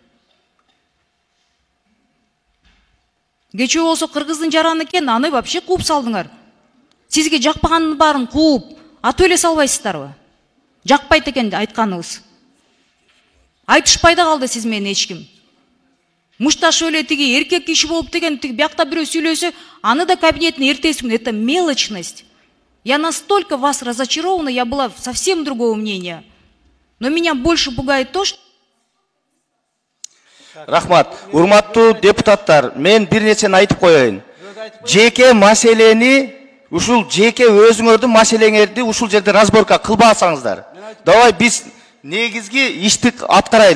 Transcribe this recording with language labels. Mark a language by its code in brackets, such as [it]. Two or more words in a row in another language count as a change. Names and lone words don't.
[ky] Кечээ болсо кыргыздын жараны экен, аны вообще кууп салдыңар. Сизге жакпаганын баарын кууп, атып эле салбайсыздарбы? Жакпайт экен айтканыңыз. Айтышпай да калды сиз менен эч ким. Мушташы эле тиги эркек киши болуп деген тиги биякта бирөө сүйлөсө, аны да кабинетине эртесиң. [ru] Это мелочность. Я настолько вас разочарована, я была совсем другого мнения. Но меня больше пугает то, что... [ky] Рахмат, урматтуу депутаттар, мен бир нерсени айтып коеюн. Жеке маселени, ушул жеке өзүңөрдүн маселеңерди ушул жерде разборка кылбасаңыздар. Давай биз негизги ишти аткарайлы.